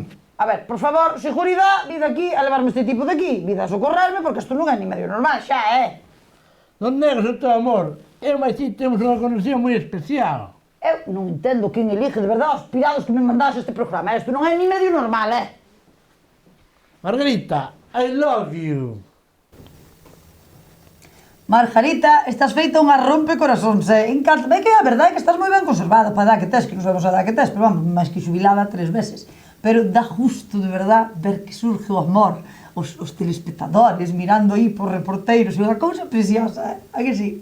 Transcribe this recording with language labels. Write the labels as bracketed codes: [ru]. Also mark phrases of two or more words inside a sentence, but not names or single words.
[gl] A ver, por favor, seguridade, vida aquí a levarme este tipo de aquí, vida a socorrerme, porque isto non é ni medio normal xa, Non negas o teu amor, eu máis ti temos unha conexión moi especial. Eu non entendo quen elige de verdade os pirados que me mandas este programa, isto non é ni medio normal, Margarita, [en] I love you. [gl] Margarita, estás feita unha rompecorazóns, encántame, que a verdade é que estás moi ben conservada para a edad que tes, que non sabemos a edad que tes, pero vamos, máis que xubilada 3 veces. Pero dá gusto, de verdade, ver que surge o amor, os telespectadores mirando aí por reporteiros, é unha cousa preciosa, a que sí?